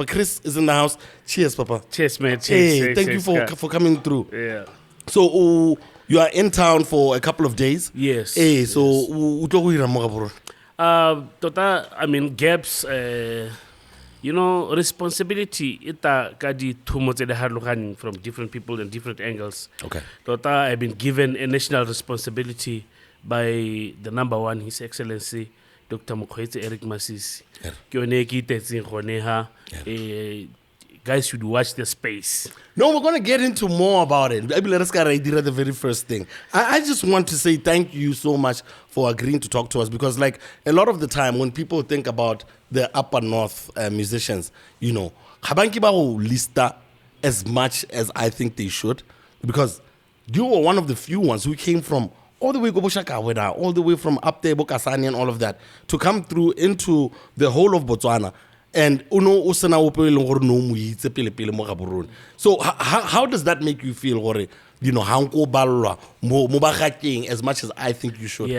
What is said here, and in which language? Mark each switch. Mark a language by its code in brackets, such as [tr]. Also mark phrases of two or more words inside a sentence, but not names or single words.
[en] Chris is in the house. Cheers, Papa. Cheers, man. Hey, cheers, thank you for coming through. Yeah. So, you are in town for a couple of days? Yes. Hey, so, [tn] gaps, responsibility ita kadi thumo tse harlogane [en] from different people and different angles. Okay. Tota I've been given a national responsibility by the number one, His Excellency Dr. Mokgweetsi Eric Masisi. Guys should watch the space. No, we're going to get into more about it. Maybe let us get idea the very first thing. I just want to say thank you so much for agreeing to talk to us, because like a lot of the time when people think about the upper north musicians, [tn] habanki ba go lista [en] as much as I think they should, because you were one of the few ones who came from all the way go Shakawe, all the way from up there, Bokasani and all of that, to come through into the whole of Botswana. And so how does that make you feel, as much as I think you should?